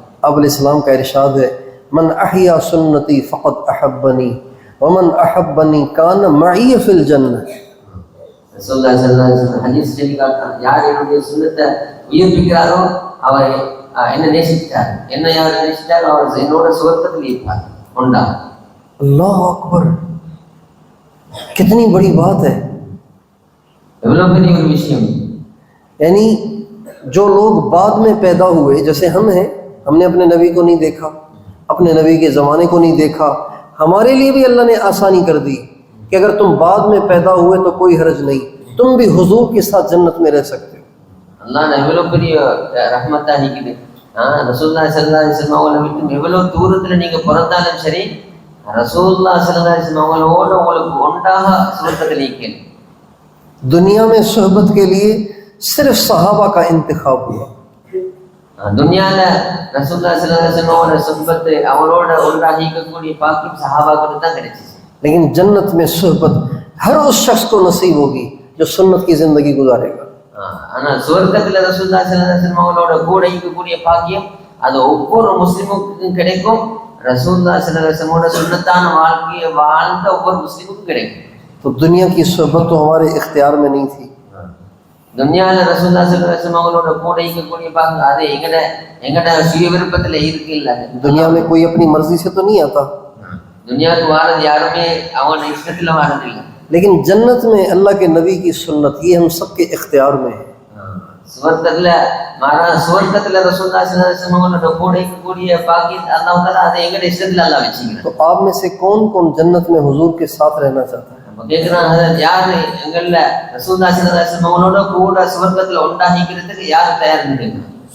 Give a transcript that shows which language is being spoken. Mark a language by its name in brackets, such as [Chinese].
[Hindi] अब्दुल इस्लाम का इरशाद है, [Arabic] मन अहिया सुन्नती फ़क़द अहब्बनी वमन अहब्बनी कान मई फिल जन्नह. [Tamil] ரசூலுல்லாஹி ஸல்லல்லாஹு அலைஹி வஸல்லம் ஹதீஸ் சொல்லி காட்டுறாங்க, யார் என்னுடைய சுன்னத்தை உயிர்ப்பிக்கிறாரோ அவர் என்ன நேசித்தார், என்ன யார் நேசித்தாரோ அவர் என்னோட சுவர்க்கத்தில் இருப்பார் உண்டா. [Hindi] अल्लाह अकबर, कितनी बड़ी बात है. [Tamil] எவ்வளவு பெரிய ஒரு விஷயம். [Hindi] यानी जो लोग बाद में पैदा हुए, जैसे हम हैं, हमने अपने नबी को नहीं देखा, अपने नबी के ज़माने को नहीं देखा, हमारे लिए भी अल्लाह ने आसानी कर दी कि अगर तुम बाद में पैदा हुए तो कोई हर्ज नहीं, तुम भी हुजूर के साथ जन्नत में रह सकते हो. अल्लाह ने [Tamil] எவ்வளவு பெரிய ரஹ்மத்தா இருக்குது. ரசூலுல்லாஹி ஸல்லல்லாஹு அலைஹி வஸல்லம் அவங்களை விட்டு எவ்வளவு தூரத்துல நீங்க பிறந்தாலும் சரி ரசூலுல்லாஹி ஸல்லல்லாஹு அலைஹி வஸல்லம் அவங்களோட உங்களுக்கு ஒன்றாக சுவர்க்கத்தில் இருக்கீங்க. [Hindi] दुनिया में सोहबत के लिए सिर्फ सहाबा का इंतखाब हुआ. [Tamil] துன்யால ரசூலுல்லாஹி ஸல்லல்லாஹு அலைஹி வஸல்லம் சுஹபத் அவரோட ஒன்றாகிக்கக்கூடிய பாக்கியம் சஹாபாக்களுக்கு தான் கிடைச்சிச்சு. [Hindi] लेकिन जन्नत में सुहबत हर उस शख्स को नसीब होगी जो सुन्नत की जिंदगी गुजारेगा। [Tamil] ஆனா சுவர்க்கத்துல ரசூலுல்லாஹி ஸல்லல்லாஹு அலைஹி வஸல்லம் அவங்களோட கூட இருக்கக்கூடிய பாக்கியம் அது ஒவ்வொரு முஸ்லிமுக்கும் கிடைக்கும். ரசூலுல்லாஹி ஸல்லல்லாஹு அலைஹி வஸல்லம் சுன்னத்தான வாழ்க்கையை வாழ்ந்த ஒவ்வொரு முஸ்லிமுக்கும் கிடைக்கும். [Hindi] तो दुनिया की सुहबत तो हमारे इख्तियार में नहीं थी। [Tamil] துன்யால ரசூலுல்லாஹி ஸல்லல்லாஹு அலைஹி வஸல்லம் அவங்களோட கூட இருக்கக்கூடிய பாக்கியம் அது எங்கட சுய விருப்பத்துல இருக்கு இல்ல। [Hindi] दुनिया में कोई अपनी मर्जी से तो नहीं आता, [Tamil] துன்யாக்கு வாரது யாருமே அவங்க இஷ்டத்துல வாரது இல்ல। [Hindi] लेकिन जन्नत में अल्लाह के नबी की सुन्नत ये हम सबके इख्तियार में है। [Tamil] சுவர்க்கத்துல சுவர்க்கத்துல ரசூலுல்லாஹி ஸல்லல்லாஹு அலைஹி வஸல்லம் அவங்களோட கூட இருக்கக்கூடிய பாக்கியம் அல்லாஹ் தஆலா அதை எங்கட இஷ்டத்துல அல்லாஹ் வச்சிருக்கான்। [Hindi] तो आप में से कौन कौन जन्नत में हुजूर के साथ रहना चाहता है? [Tamil] கேக்குறாங்க ஹஜரத் யாரு எங்கல்ல ரசூலுல்லாஹி ஸல்லல்லாஹு அலைஹி வஸல்லம் அவங்களோட கூட சுவர்க்கத்துல ஒன்றாகிக்கிறதுக்கு யார் தயார்னு கேக்குறாங்க।